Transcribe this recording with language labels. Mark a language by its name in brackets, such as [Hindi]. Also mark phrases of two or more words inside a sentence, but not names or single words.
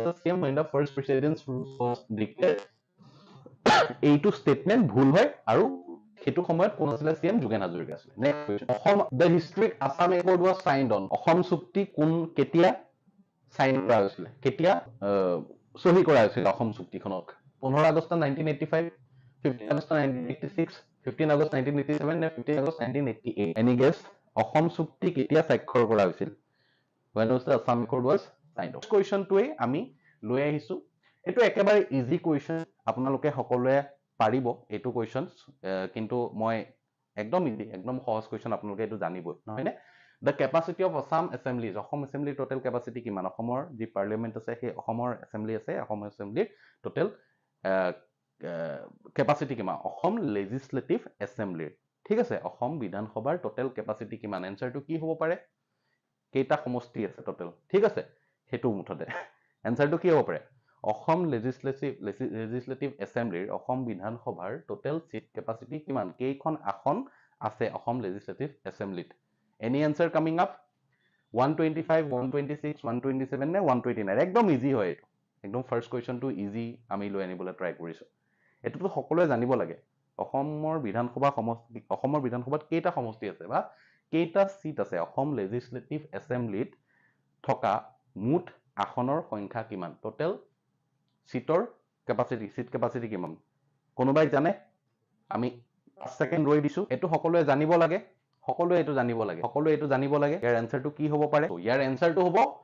[English] the same when the first president's rule was declared [Assamese] এইটো স্টেটমেন্ট ভুল হয় আৰু সেইটো সময়ত কোন আছিল CM যোগেন হাজৰিকা আছিল [English] next question অসম the historic Assam Accord was signed on [Assamese] অসম চুক্তি কোন কেতিয়া সাইন কৰা হৈছিল কেতিয়া সহি কৰা হৈছিল অসম চুক্তিখনক 15 আগষ্ট 1985 15 আগষ্ট 1986 15 আগষ্ট 1987 নে 15 আগষ্ট 1988 [English] any guess [Assamese] অসম চুক্তি কেতিয়া স্বাক্ষৰ কৰা হৈছিল [English] when was the Assam Accord was signed off [Assamese] question টোৱে আমি লৈ আহিছো এটো একেবাৰে [English] easy question [Assamese] আপোনালোকে সকলোৱে পাৰিব এটো কোৱেশ্চনস কিন্তু মই একদম ইজি একদম সহজ কোৱেশ্চন আপোনালোকে এটো জানিবই নহয় নে [English] The capacity of Assam Assembly [Assamese] অসম [English] Assembly total capacity [Assamese] কিমান অসমৰ যি পাৰ্লিয়ামেন্ট আছে সেই অসমৰ Assembly আছে অসম [English] Assembly total [Assamese] capacity কিমান অসম [English] Legislative Assembly [Assamese] ঠিক আছে অসম বিধানসভাৰ [English] total capacity [Assamese] কিমান এনসাৰটো কি হ'ব পাৰে কেইটা সমষ্টি আছে total ঠিক আছে হেতু মুঠতে এনসাৰটো কি হ'ব পাৰে অসম [English] Legislative Assembly [Assamese] অসম বিধানসভাৰ [English] total seat capacity [Assamese] কিমান কেইখন আসন আছে অসম [English] Legislative Assembly Any answer coming up? [Assamese] 125, 126, 127 নে 129 একদম ইজি হয় এটো একদম [English] first question too easy [Assamese] আমি লৈ আনিবলৈ ট্রাই কৰিছো এটো তো সকলোৱে জানিব লাগে অসমৰ বিধানসভাত কেইটা সমষ্টি আছে বা কেইটা সিট আছে অসম [English] legislative assembly [Assamese] থকা মুঠ আসনৰ সংখ্যা কিমান [English] total seat capacity [Assamese] কিমান কোনোবাই জানে আমি 5 সেকেন্ড ৰৈ দিছো এটো সকলোৱে জানিব লাগে সকলোৱে এটো জানিব লাগে ইয়াৰ আনসাৰটো কি হ'ব পাৰে ইয়াৰ আনসাৰটো হ'ব